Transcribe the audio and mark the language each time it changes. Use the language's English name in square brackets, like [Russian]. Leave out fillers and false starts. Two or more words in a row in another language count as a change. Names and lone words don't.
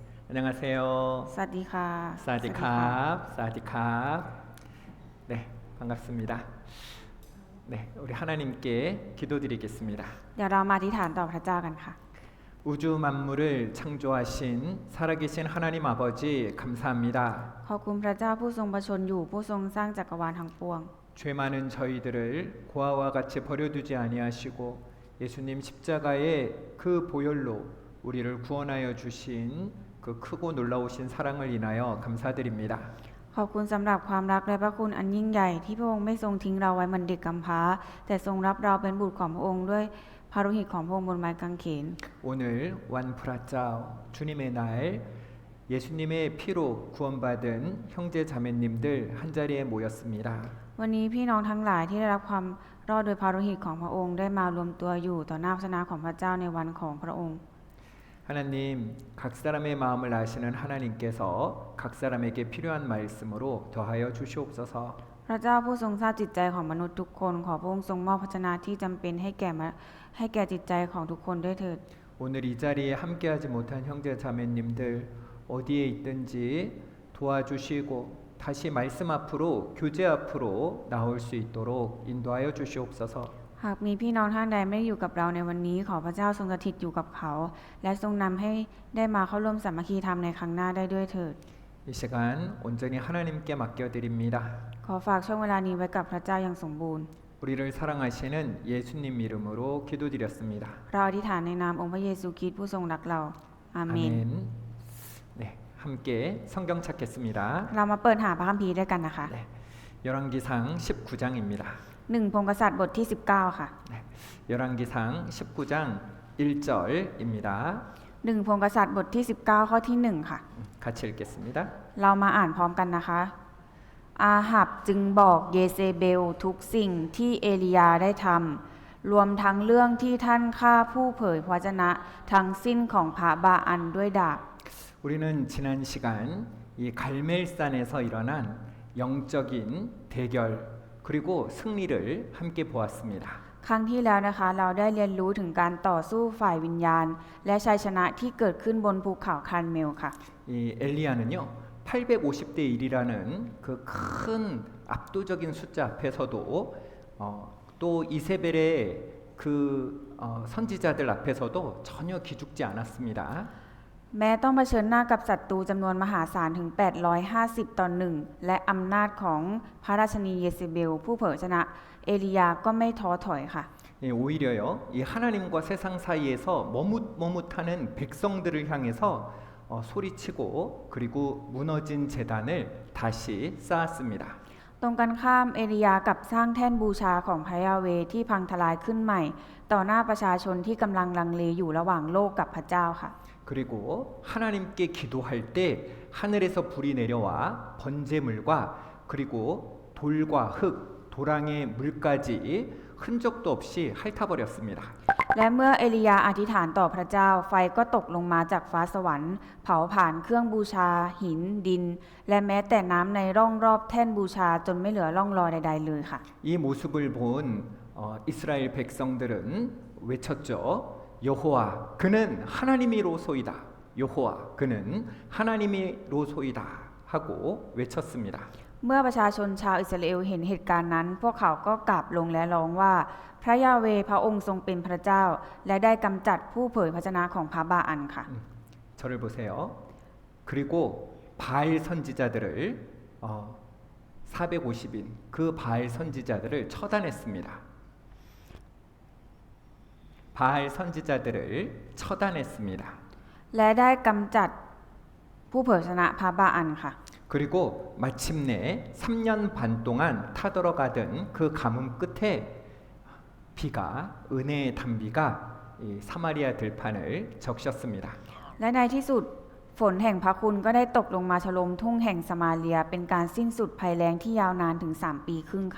[Korean] 안녕하세요. [Thai] สวัสดีค่ะ สวัสดีครับ, สวัสดีครับ. [Korean] 네, 반갑습니다. 네, 우리 하나님께 기도드리겠습니다. [Thai] เดี๋ยวเรามาอธิษฐานต่อพระเจ้ากันค่ะ [Korean] 우주 만물을 창조하신 살아계신 하나님 아버지 감사합니다. [Thai] ขอบคุณพระเจ้าผู้ทรงประชนอยู่ผู้ทรงสร้างจักรวาลทั้งปวง [Korean] 죄 많은 저희들을 고아와 같이 버려두지 아니하시고 예수님 십자가의 그 보혈로 우리를 구원하여 주신 그 크고 놀라우신 사랑을 인하여 감사드립니다. [Thai] ขอบคุณสำหรับความรักและพระคุณอันยิ่งใหญ่ที่พระองค์ไม่ทรงทิ้งเราไว้เหมือนเด็กกำพร้าแต่ทรงรับเราเป็นบุตรของพระองค์ด้วยพระโลหิตของพระองค์บนไม้กางเขน [Korean] 오늘 [Thai] วันพระเจ้า [Korean] 주님의 날 예수님의 피로 구원받은 형제 자매님들 한 자리에 모였습니다. [Thai] วันนี้พี่น้องทั้งหลายที่ได้รับความรอดโดยพระโลหิตของพระองค์ได้มารวมตัวอยู่ต่อหน้าพระชนะของพระเจ้าในวันของพระองค์ [Korean] 하나님 각 사람의 마음을 아시는 하나님께서 각 사람에게 필요한 말씀으로 더하여 주시옵소서. [Thai] พระเจ้าผู้ทรงทราบจิตใจของมนุษย์ทุกคนขอพระองค์ทรงมอบพระชนะที่จำเป็นให้แก่จิตใจของทุกคนด้วยเถิด [Korean] 오늘 이 자리에 함께하지 못한 형제 자매님들 어디에 있든지 도와주시고 다시 말씀 앞으로 교제 앞으로 나올 수 있도록 인도하여 주시옵소서. [Thai] หากมีพี่น้องท่านใดไม่อยู่กับเราในวันนี้ขอพระเจ้าทรงสถิตอยู่กับเขาและทรงนำให้ได้มาเข้าร่วมสามัคคีธรรมในครั้งหน้าได้ด้วยเถิด [Korean] 이 시간 온전히 하나님께 맡겨드립니다. [Thai] ขอฝากช่วงเวลานี้ไว้กับพระเจ้าอย่างสมบูรณ์ [Korean] 우리를 사랑하시는 예수님 이름으로 기도드렸습니다. [Thai] เราอธิษฐานในนามองค์พระเยซูคริสต์ผู้ทรงรักเราอาเมน [Korean] 네, 함께 성경 찾겠습니다. [Thai] เรามาเปิดหาพระคัมภีร์ด้วยกันนะคะ [Korean] 네, 열왕기상 19장입니다. [Thai] 1 พงศ์กษัตริย์บทที่ 19 ค่ะ [Korean] 네, 열왕기상 19장 1절입니다. [Thai] 1 พงศ์กษัตริย์บทที่ 19 ข้อที่ 1 ค่ะ [Korean] 같이 읽겠습니다. [Thai] เรามาอ่านพร้อมกันนะคะ อาหับจึงบอกเยเซเบลทุกสิ่งที่เอลียาได้ทำรวมทั้งเรื่องที่ท่านฆ่าผู้เผยพระวจนะทั้งสิ้นของพระบาอันด้วยดาบ [Korean] 우리는 지난 시간 이 갈멜산에서 일어난 영적인 대결 그리고 승리를 함께 보았습니다. [Thai] ครั้งที่แล้วนะคะเราได้เรียนรู้ถึงการต่อสู้ฝ่ายวิญญาณ และชัยชนะที่เกิดขึ้นบนภูเขาคาร์เมลค่ะ [Korean] 이 엘리야는요 850대 1이라는 그 큰 압도적인 숫자 앞에서도 또 이세벨의 그 선지자들 앞에서도 전혀 기죽지 않았습니다. [Thai] แม้ต้องเผชิญหน้ากับศัตรูจำนวนมหาศาลถึง850ต่อ1และอำนาจของพระราชนีเยเซเบลผู้เผยชนะเอลียาก็ไม่ท้อถอยค่ะ [Korean] 예, 오히려요 이 하나님과 세상 사이에서 머뭇머뭇하는 백성들을 향해서 소리치고 그리고 무너진 제단을 다시 쌓았습니다. [Thai] ตรงกันข้ามเอลียากับสร้างแท่นบูชาของพระยาเวห์ที่พังทลายขึ้นใหม่ ต่อหน้าประชาชนที่กำลังลังเลอยู่ระหว่างโลกกับพระเจ้าค่ะ [Korean] 그리고 하나님께 기도할 때 하늘에서 불이 내려와 번제물과 그리고 돌과 흙, 도랑의 물까지 흔적도 없이 핥아버렸습니다. [Thai] และเมื่อเอลียาอธิษฐานต่อพระเจ้าไฟก็ตกลงมาจากฟ้าสวรรค์เผาผ่านเครื่องบูชาหินดิน และแม้แต่น้ำในร่องรอบแท่นบูชาจนไม่เหลือร่องรอยใดๆเลยค่ะ [Korean] 이 모습을 본 이스라엘 백성들은 외쳤죠. 여호와 그는 하나님이로소이다. 여호와 그는 하나님이로소이다 하고 외쳤습니다. [Thai] เมื่อประชาชนชาวอิสราเอลเห็นเหตุการณ์นั้นพวกเขาก็กราบลงและร้องว่าพระยาเวห์พระองค์ทรงเป็นพระเจ้าและได้กำจัดผู้เผยพระวจนะของพระบาอันค่ะ [Korean] 저를 보세요. 그리고 바알 선지자들을 450인 그 바알 선지자들을 처단했습니다. 바알 선지자들을 처단했습니다. [Thai] และได้กำจัดผู้เผยพระวจนะพระบาอันค่ะ [Korean] 그리고 마침내 3년 반 동안 타들어가던 그 가뭄 끝에 비가 은혜의 단비가 이 사마리아 들판을 적셨습니다. [Thai] และในที่สุดฝนแห่งพระคุณก็ได้ตกลงมาฉลมทุ่งแห่งสมาเรียเป็นการสิ้นสุดภัยแล้งที่ยาวนานถึง3 ปีครึ่งค่ะ